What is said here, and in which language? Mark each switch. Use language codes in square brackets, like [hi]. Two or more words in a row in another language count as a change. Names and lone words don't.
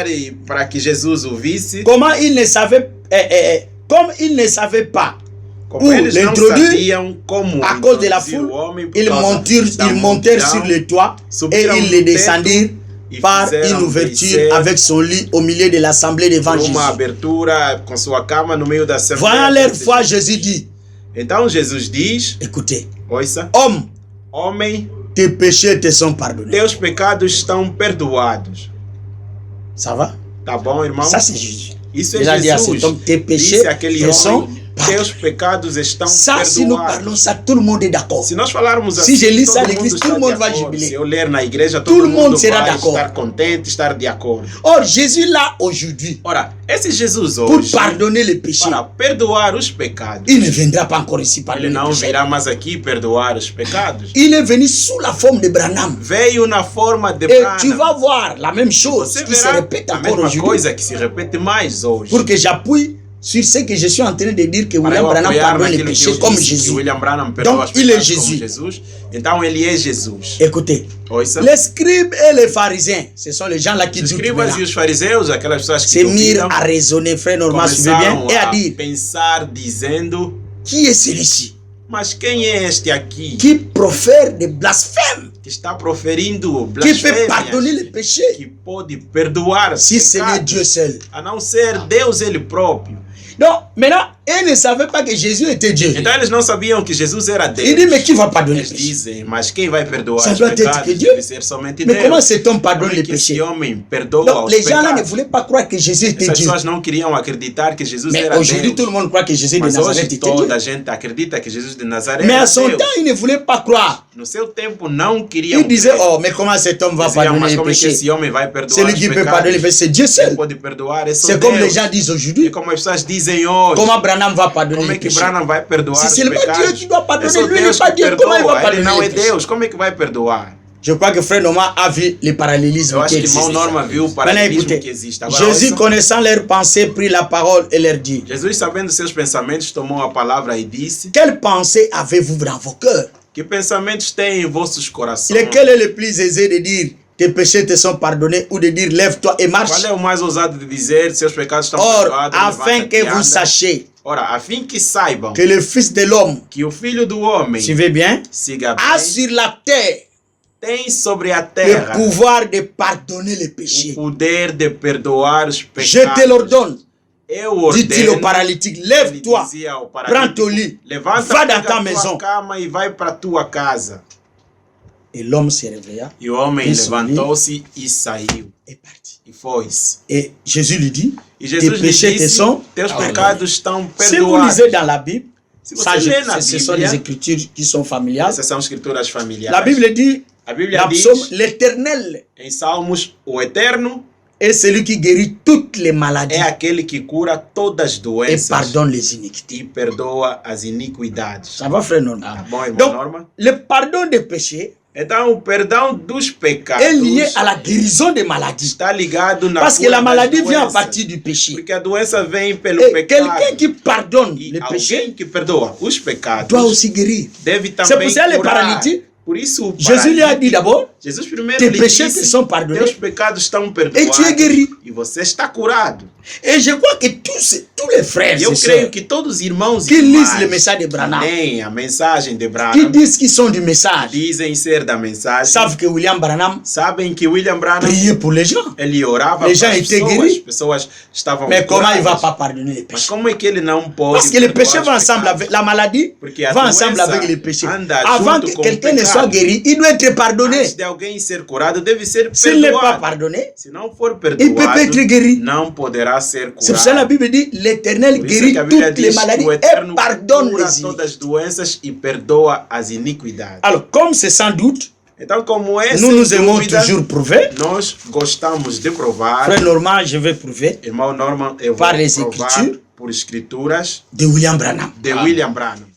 [fr] Comment il ne savait, comme il ne savait pas où l'introduire à cause de la foule, ils montèrent sur le toit et ils le descendirent par une ouverture avec son lit au milieu de l'assemblée devant Jésus. Voyant leur foi, Jésus dit: écoutez, homme, tes péchés te sont pardonnés. [pt] Teus pecados estão perdoados. [fr] Ça va? [pt] Tá bom, irmão? [fr] Ça c'est Jésus. [pt] Isso é Jesus. [fr] Donc tes péchés te sont pardonnés. [pt] Teus pecados estão [fr] ça, [pt] perdoados. [fr] Si nous parlons ça, tout le monde est d'accord. [pt] Se nós falarmos assim, [fr] si je lis ça à l'église, tout le monde va jubiler. [pt] Se eu ler na igreja, todo mundo será vai [fr] d'accord. [pt] estar contente, estar de acordo. [fr] Or, Jésus là aujourd'hui, [pt] ora, esse Jesus [fr] pour [pt] hoje, [fr] pardonner les péchés, [pt] para perdoar os pecados, [fr] il ne viendra pas encore ici pardonner [pt] ele não [fr] les péchés. [pt] virá mais aqui perdoar os pecados. [fr] Il est venu sous la forme de Branham. [pt] Veio na forma de [fr] Et [pt] Branham. [fr] tu vas voir la même chose [pt] Você [fr] qui se répète [pt] a [fr] encore [pt] mesma [fr] aujourd'hui. [pt] coisa que se repete mais hoje. [fr] Pour que j'appuie sur ce que je suis en train de dire, que William Branham pardonne les péchés comme Jésus. Donc il est Jésus. [pt] Então ele é Jesus. [fr] Écoutez, les scribes et les pharisiens, ce sont les gens là qui doutent. [pt] E os fariseus, aquelas pessoas que [fr] se mirent à raisonner, frère Normand, suivez bien, et à dire: [pt] pensar dizendo, [fr] qui est celui-ci? [pt] Mas quem é este aqui? [fr] Qui profère des blasphèmes? [pt] Que está proferindo blasfémias? [fr] Qui peut pardonner les péchés? [pt] Que pode perdoar [fr] si ce n'est Dieu seul. [pt] A não ser Deus ele próprio. [fr] Donc, maintenant, ils ne savaient pas que Jésus était Dieu. [pt] Então eles não sabiam que Jesus era Deus. [fr] Ils disent: mais qui va pardonner les péchés? [pt] Dizem, mas quem vai perdoar [fr] ça doit être que Dieu. [pt] Somente [fr] mais [pt] Deus. [fr] Comment cet homme pardonne les péchés? Donc, les gens là ne voulaient pas croire que Jésus était Dieu. [pt] Essas pessoas não queriam acreditar que Jesus [fr] mais [pt] era Deus. [fr] Aujourd'hui, tout le monde croit que Jésus de Nazareth était Dieu. [pt] Toda a gente acredita que Jesus de Nazaré [fr] mais à son temps, ils ne voulaient pas croire. [pt] No seu tempo não queriam. [fr] Ils disaient: oh, mais comment cet homme va pardonner les péchés? Celui qui peut pardonner les péchés, c'est Dieu seul. C'est comme les gens disent aujourd'hui. Comment Branham va pardonner les péchés? Si c'est seulement Dieu qui doit pardonner, lui n'est pas Dieu. Comment il va pardonner les péchés? [pt] Como é que vai perdoar? [fr] Je crois que frère Normand a vu le parallélisme qui existe. Maintenant écoutez, Jésus connaissant leurs pensées prit la parole et leur dit: [pt] Jesus sabendo seus pensamentos tomou a palavra e disse: [fr] quelles pensées avez-vous dans vos cœurs? [pt] Que pensamentos têm em vossos corações? [fr] Lequel est le plus aisé de dire tes péchés te sont pardonnés ou de dire lève-toi et marche? [pt] Qual é o mais ousado de dizer seus pecados estão perdoados? [fr] Or, afin que vous sachiez [pt] Ora, a fim que saibam [fr] que le Fils de l'homme, [pt] que o Filho do Homem, [fr] suivez bien, [pt] siga bem, [fr] a sur la terre [pt] tem sobre a [fr] le [pt] terra [fr] pouvoir de pardonner les péchés. [pt] o poder de perdoar os [fr] Je [pt] pecados. [fr] te l'ordonne. [pt] Eu [fr] Dit-il au [pt] ordeno, [fr] paralytique, [pt] ele [fr] lève-toi, [pt] dizia ao [fr] prends [pt] paralítico, [fr] ton lit, [pt] levanta, [fr] va dans [pt] pega [fr] ta [pt] a tua [fr] maison. [pt] cama e vai para tua casa. [fr] Et l'homme se réveilla [pt] E o homem Isso, levantou-se e saiu. [fr] et partit. [pt] E foi-se. [fr] Et Jésus lui dit, [pt] E [fr] tes [pt] Jesus lhe [fr] péchés te [pt] disse, [fr] sont. [pt] teus pecados estão [fr] Si vous [pt] perdoados. [fr] lisez dans la Bible, [pt] Se [fr] ça, [pt] você lê na [fr] ce sont [pt] Bíblia, [fr] les écritures qui sont familiales. [pt] essas são escrituras familiares. [fr] La Bible dit, [pt] A Bíblia [fr] dans [pt] diz, [fr] Psaume, l'Éternel [pt] em Salmos, o Eterno [fr] est celui qui guérit toutes les maladies [pt] é aquele que cura todas as [fr] et [pt] doenças [fr] pardonne les iniquités. [pt] e perdoa as iniquidades. [fr] Ça va, frère Norman? [pt] Tá bom, irmão [fr] Donc, [pt] Norma? [fr] le pardon des péchés [pt] Então, o perdão dos pecados [fr] est lié à la guérison des maladies. [pt] está ligado na [fr] Parce que [pt] cura [fr] la [pt] das [fr] maladie vient à [pt] doenças. [fr] partir du péché. [pt] Porque a doença vem pelo [fr] Et [pt] pecado. [fr] quelqu'un qui pardonne [pt] E [fr] les [pt] alguém [fr] péchés [pt] que perdoa os pecados [fr] doit aussi guérir. [pt] deve [fr] C'est [pt] também [fr] pour ça les [pt] curar. [fr] paralytiques, [pt] Por isso o [fr] Jésus lui a dit [pt] paralítico, [fr] d'abord, [pt] Jesus primeiro [fr] tes [pt] lhe [fr] péchés te [pt] disse, [fr] sont pardonnés [pt] teus pecados estão [fr] et [pt] perdoados [fr] tu es guéri. [pt] e você está curado. [fr] Et je crois que tous les frères [pt] E eu [fr] et [pt] creio [fr] sœurs [pt] que todos os irmãos [fr] qui [pt] e [fr] lisent [pt] irmãs [fr] le message de Branham, [pt] leem a mensagem de [fr] qui [pt] Branham, [fr] disent qu'ils sont du message, [pt] dizem ser da mensagem, [fr] savent que William Branham [pt] sabem que William Branham [fr] priait pour les gens. [pt] ele orava [fr] Les gens [pt] para as [fr] étaient [pt] pessoas, [fr] guéris. [pt] as pessoas estavam [fr] Mais comment il ne va [pt] curadas. [fr] pas pardonner les [pt] Mas [fr] péchés? [pt] como é que ele não pode [fr] Parce que les [pt] perdoar [fr] péchés [pt] os [fr] vont ensemble [pt] pecados? [fr] avec la maladie, [pt] Porque a [fr] va ensemble [pt] doença [fr] avec les péchés. [pt] anda [fr] Avant [pt] junto [fr] que [pt] com o [fr] quelqu'un ne [pt] pecado. [fr] soit guéri, il doit être pardonné. [pt] Antes de alguém ser curado, deve ser [fr] S'il n'est pas [pt] perdoado. [fr] pardonné, [pt] Se não for [fr] il peut pas [pt] perdoado, [fr] être guéri. [pt] não poderá ser [fr] C'est pour ça que la [pt] curado. [fr] Bible dit l'Éternel [pt] Por isso é [fr] guérit [pt] que a Bíblia [fr] toutes les [pt] diz que [fr] maladies [pt] o [fr] et [pt] Eterno [fr] pardonne [pt] cura [fr] les [pt] todas as [fr] iniquités. [pt] doenças e perdoa as iniquidades. [fr] Alors, comme c'est sans doute, [pt] Então, como é, [fr] nous [pt] sem [fr] nous aimons [pt] dúvida, [fr] toujours prouver. [pt] nós gostamos de provar, [fr] Frère Normand, je vais prouver [pt] irmão Norman, eu vou [fr] Par les [pt] provar [fr] Écritures [pt] por escrituras [fr] de William Branham. [pt] de William Branham.